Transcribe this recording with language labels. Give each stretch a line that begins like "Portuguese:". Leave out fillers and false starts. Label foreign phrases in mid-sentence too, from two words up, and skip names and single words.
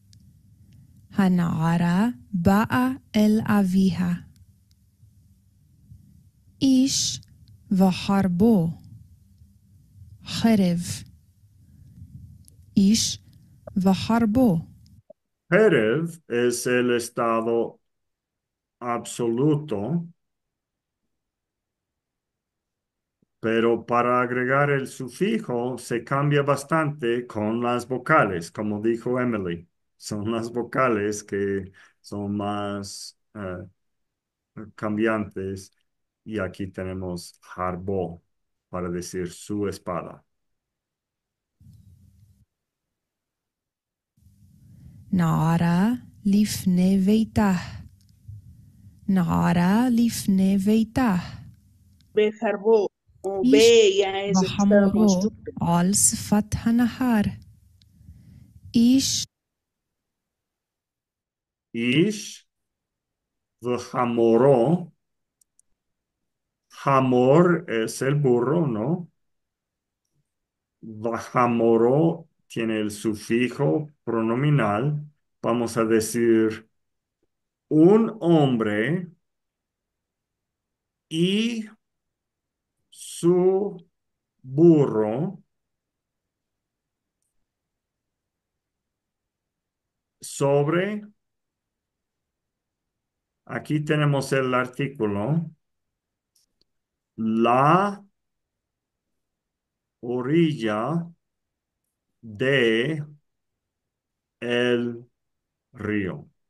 Hebrew: הנערה באה אל אביה. איש וחרבו. חרב. איש וחרבו.
Spanish: Erev es el estado absoluto, pero para agregar el sufijo se cambia bastante con las vocales, como dijo Emily. Son las vocales que son más cambiantes y aquí tenemos harbo para decir su espada.
Hebrew: נערה לפני ביתה. נערה לפני ביתה. Bejarbo o איש
Spanish: B ya es el estado
Hebrew: וחמורו
Spanish: constructo.
Hebrew: על שפת הנהר. איש איש וחמורו.
Spanish: Hamor es el burro, ¿no? V'hamoro tiene el sufijo pronominal. Vamos a decir un hombre y su burro sobre, aquí tenemos el artículo, la orilla de el río.